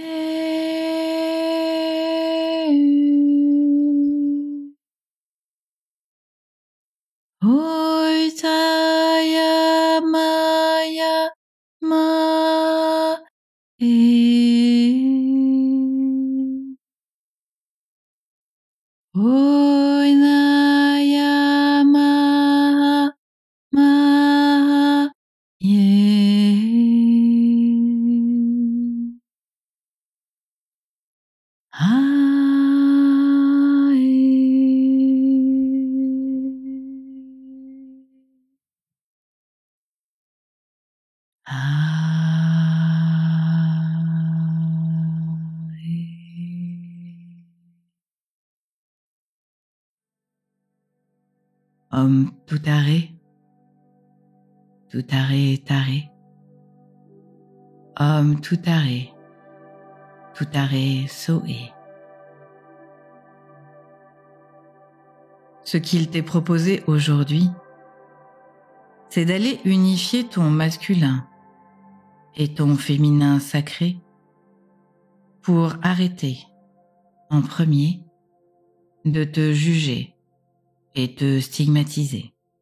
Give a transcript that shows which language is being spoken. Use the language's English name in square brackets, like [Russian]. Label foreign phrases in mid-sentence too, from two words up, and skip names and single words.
[Sanskrit] Oi taya maya ma he. Oi naya ma ma ye. Ha e. Ha e. Om tutare, tutare tare. Om tutare, tutare soe. [French] Ce qu'il t'est proposé aujourd'hui, c'est d'aller unifier ton masculin et ton féminin sacré pour arrêter, en premier, de te juger et te stigmatiser.